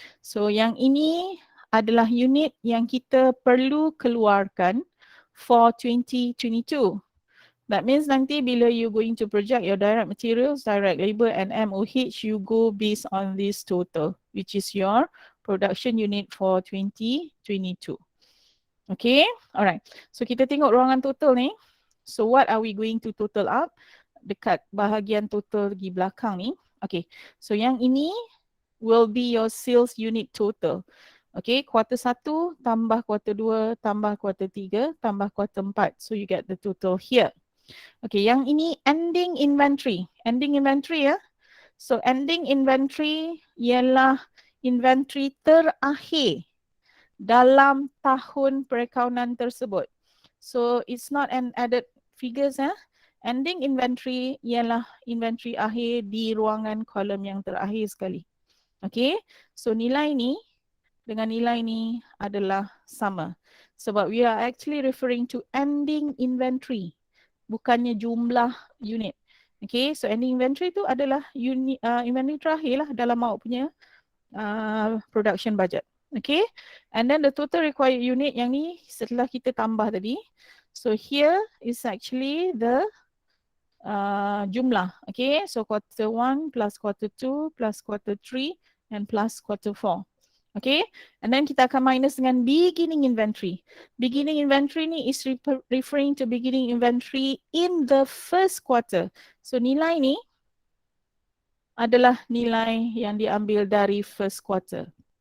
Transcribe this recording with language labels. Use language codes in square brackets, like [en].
[ms] So yang ini adalah unit yang kita perlu keluarkan for 2022. [en] That means nanti bila you going to project your direct materials, direct labor and MOH, you go based on this total, which is your production unit for 2022. Okay, alright. [ms] So kita tengok ruangan total ni. [en] So what are we going to total up? [ms] Dekat bahagian total di belakang ni. Okay, so yang ini [en] will be your sales unit total. [ms] Okay, kuartal 1 tambah kuartal 2 tambah kuartal 3 tambah kuartal 4. [en] So you get the total here. [ms] Okay, yang ini ending inventory. Ending inventory ya. So ending inventory ialah inventory terakhir dalam tahun perakaunan tersebut. [en] So it's not an added figures [ms] Ending inventory ialah inventory akhir di ruangan kolom yang terakhir sekali. Okay, so nilai ni dengan nilai ni adalah sama. [en] Sebab we are actually referring to ending inventory, [ms] bukannya jumlah unit. Okay, so ending inventory tu adalah unit, inventory terakhir lah dalam awak punya production budget. Okay, [en] and then the total required unit [ms] yang ni setelah kita tambah tadi, [en] So here is actually the jumlah. Okay, so quarter 1 plus quarter 2 plus quarter 3 and plus quarter 4. [ms] Okay, and then kita akan minus dengan beginning inventory. [en] Beginning inventory ni is referring to beginning inventory in the first quarter. [ms] So nilai ni adalah nilai yang diambil dari first quarter.